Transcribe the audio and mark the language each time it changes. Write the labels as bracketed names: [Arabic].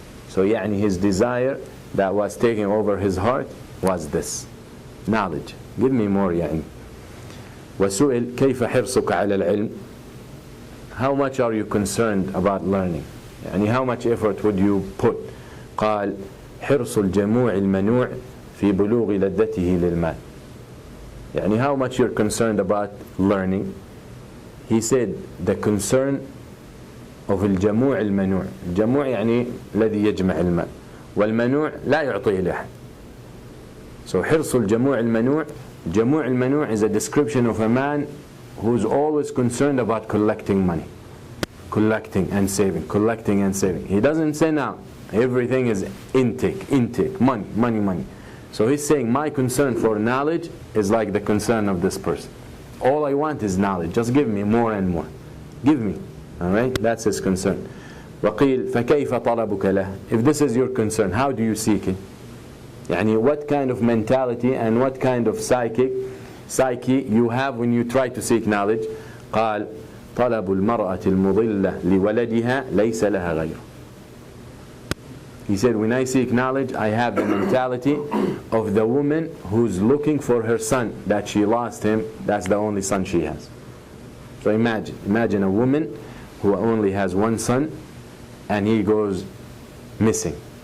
[English] So يعني his desire that was taking over his heart was this, knowledge. Give me more يعني. [Arabic] وسئل كيف حرصك على العلم? [English] How much are you concerned about learning? يعني how much effort would you put? [Arabic] قال حرص الجموع المنوع في بلوغ لذته للمال. [English] يعني how much you're concerned about learning? He said the concern of [Arabic] الجموع المنوع. الجموع يعني الذي يجمع المال, والمنوع لا يعطيه لأحد. [English] So [Arabic] حرص الجموع المنوع, جموع المنوع [English] is a description of a man who's always concerned about collecting money, collecting and saving, collecting and saving. He doesn't say now everything is intake, money. So he's saying my concern for knowledge is like the concern of this person. All I want is knowledge, just give me more and more, give me. Alright, that's his concern. [Arabic] وقيل فكيف طلبك له? [English] If this is your concern, how do you seek it? يعني what kind of mentality and what kind of psyche you have when you try to seek knowledge? [Arabic] قال طلب المرأة المضلة لولدها ليس لها غيره. [English] He said, when I seek knowledge, I have the mentality of the woman who's looking for her son, that she lost him, that's the only son she has. So imagine a woman who only has one son and he goes missing.